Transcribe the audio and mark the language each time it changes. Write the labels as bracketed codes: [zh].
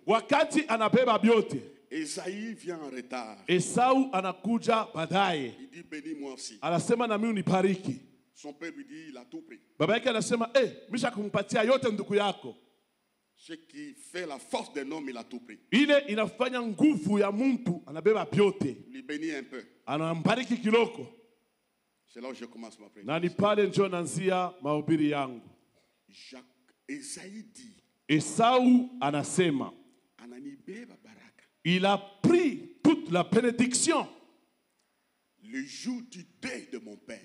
[sw] Wakati anabeba vyote, [fr] Esaïe vient en retard. [sw] Esau anakuja baadaye. [fr] Il dit, bénis-moi aussi. [sw] Anasema na mimi unibariki. [fr] Son père lui dit, il a tout pris. [sw] Baba yake anasema misha kumpatia yote ndugu yako. [fr] Ce qui fait la force d'un homme, il a tout pris. [sw] Ile inafanya nguvu ya mtu, anabeba vyote. [fr] Il lui bénit un peu. [sw] Anambariki kiloko. [fr] C'est là où je commence ma [sw] Na ni [fr] prédication. [sw] pale ndio naanzia mahubiri yangu. [fr] Esaïe dit, [sw] Esau anasema Anani beba baraka. [fr] il a pris toute la bénédiction. Le jour du deuil de mon père,